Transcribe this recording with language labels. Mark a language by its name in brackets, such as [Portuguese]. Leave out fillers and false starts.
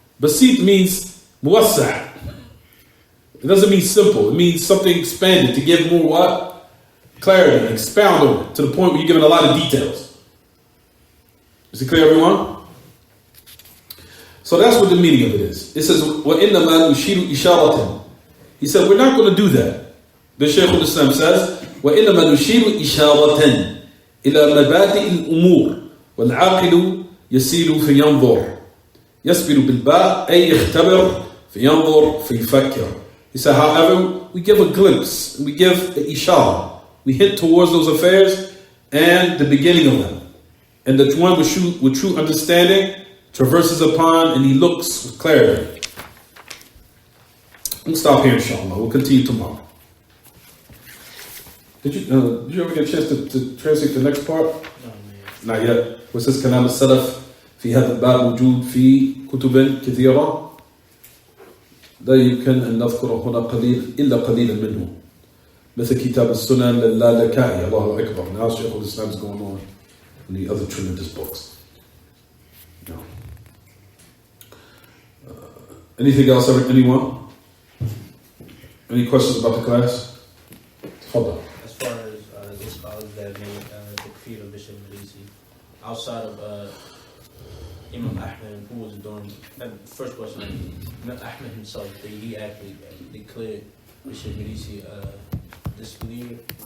[English] Basit means muwassa'. It doesn't mean simple. It means something expanded to give more what? Clarity, and expound on it to the point where you're giving a lot of details. Is it clear, everyone? So that's what the meaning of it is. It says, [Arabic] وَإِنَّمَا نُشِيرُ إِشَارَةً. [English] He said, we're not going to do that. The Shaykh al-Islam says, [Arabic] وَإِنَّمَا نُشِيرُ إِشَارَةً إِلَى مَبَادِئِ الْأُمُورِ وَالْعَاقِلُ يَسِيرُ فِيَنْظُرُ يَسْبِرُ بِالْبَاءِ أي يختبر فينظر فيفكر. [English] He said, however, we give a glimpse, we give the ishara, we hint towards those affairs and the beginning of them. And the one with true understanding traverses upon and he looks with clarity. We'll stop here, inshallah. We'll continue tomorrow. Did you ever get a chance to translate the next part? No, man. Not yet. What says [Arabic] كلام السلف في هذا الباب موجود في كتب كثيرة لا يمكن أن نذكر هنا إلا قليلا منه مثل كتاب السنن للالكائي. الله أكبر. [English] Now Shaykh al-Islam is going on in the other tremendous books. No. Anything else, anyone? Any questions about the class? Hold on. As far as the scholars that made the creed of Bishop Medisi, outside of Imam Ahmed, who was doing that first question, Imam Ahmed himself, he actually declared Bishop Medisi disbeliever.